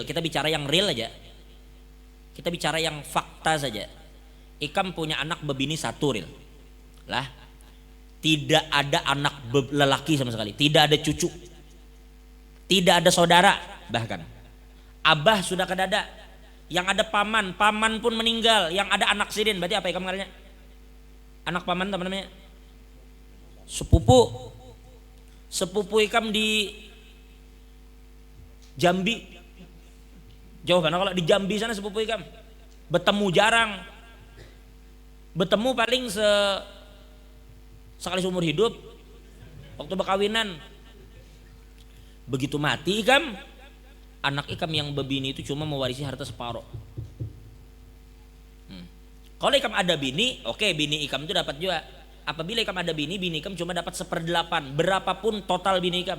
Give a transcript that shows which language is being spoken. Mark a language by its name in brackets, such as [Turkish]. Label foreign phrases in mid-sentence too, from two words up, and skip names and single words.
[Indonesian] Kita bicara yang real aja. Kita bicara yang fakta saja. Ikam punya anak bebini 1 real. Lah, tidak ada anak lelaki sama sekali. Tidak ada cucu. Tidak ada saudara bahkan. Abah sudah kadada. Yang ada paman pun meninggal. Yang ada anak sidin, berarti [Banjar] apa ikam ngaranya? [Indonesian] Anak paman apa namanya? Sepupu ikam di Jambi. Jauh kan kalau di Jambi sana sepupu ikam. Bertemu jarang. Bertemu paling sekali seumur hidup. Waktu berkawinan. Begitu mati ikam, anak ikam yang bebini itu cuma mewarisi harta separuh. Kalau ikam ada bini, oke, bini ikam itu dapat juga. Apabila ikam ada bini ikam cuma dapat 1/8. Berapapun total bini ikam.